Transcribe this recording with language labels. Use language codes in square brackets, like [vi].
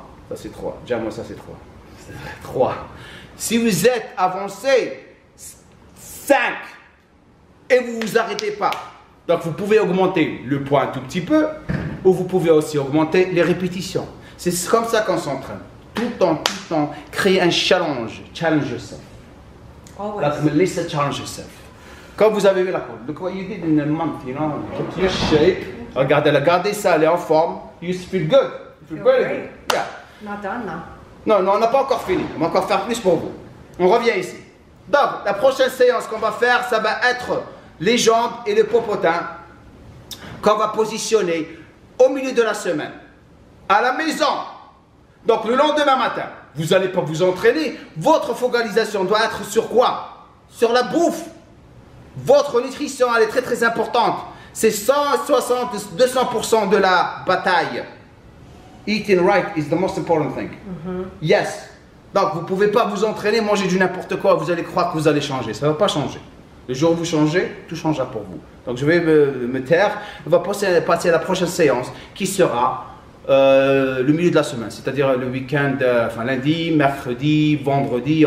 [fr] Ça c'est 3. Déjà moi ça c'est 3. 3. Si vous êtes avancé, 5. Et vous ne vous arrêtez pas. Donc vous pouvez augmenter le poids un tout petit peu, ou vous pouvez aussi augmenter les répétitions. C'est comme ça qu'on s'entraîne. Tout le temps, créer un challenge. [en] Challenge yourself. Always. Like Melissa, challenge yourself. [fr] Quand vous avez vu la courbe, [en] look what you did in a month, you know, kept your shape. [fr] Regardez ça, elle est en forme. [en] You feel good. You feel very good. Yeah. Not done now. [fr] Non, on n'a pas encore fini. On va encore faire plus pour vous. On revient ici. Donc, la prochaine séance qu'on va faire, ça va être les jambes et le popotin qu'on va positionner au milieu de la semaine, à la maison. Donc, le lendemain matin, vous n'allez pas vous entraîner. Votre focalisation doit être sur quoi? Sur la bouffe. Votre nutrition, elle est très très importante. C'est 160-200% de la bataille. [en] Eating right is the most important thing. Yes. [fr] Donc, vous ne pouvez pas vous entraîner, manger du n'importe quoi, vous allez croire que vous allez changer. Ça ne va pas changer. Le jour où vous changez, tout changera pour vous. Donc, je vais me taire. On va passer à la prochaine séance qui sera le milieu de la semaine. C'est-à-dire le week-end, enfin lundi, mercredi, vendredi.